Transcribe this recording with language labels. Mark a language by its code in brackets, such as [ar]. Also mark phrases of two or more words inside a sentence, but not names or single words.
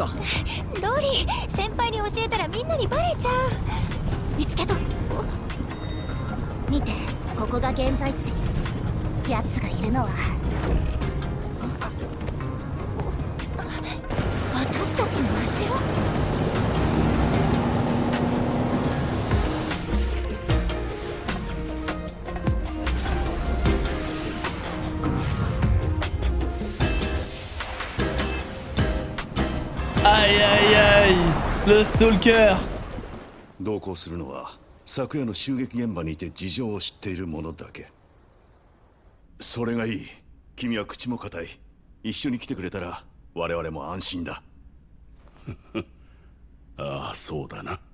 [ja] ロリー、先輩に教えたらみんなにバレちゃう。見つけた。見て、ここが現在地。奴がいるのは私たちの後ろ。 [fr] Aïe aïe aïe, le stalker. [ja] 同行するのは昨夜の襲撃現場にいて事情を知っている者だけ。それがいい。君は口も固い。一緒に来てくれたら我々も安心だ。ああ、そうだな。